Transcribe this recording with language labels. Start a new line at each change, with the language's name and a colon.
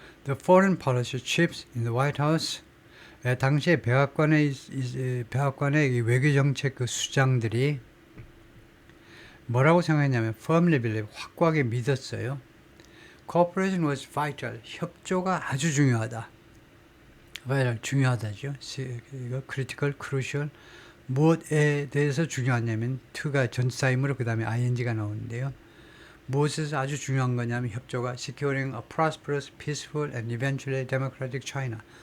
English: The Foreign Policy Chiefs in the White House.
Korean: 예, 당시에 백악관의 이 외교정책 그 수장들이 뭐라고 생각했냐면
English: firmly believe,
Korean: 확고하게 믿었어요.
English: Cooperation was vital.
Korean: 협조가 아주 중요하다. vital, 중요하다죠.
English: 이거 critical, crucial.
Korean: 무엇에 대해서 중요하냐면 to가 전치사이므로 그 다음에 ing가 나오는데요. 무엇에서 아주 중요한 거냐면 협조가
English: securing a prosperous, peaceful and eventually democratic China.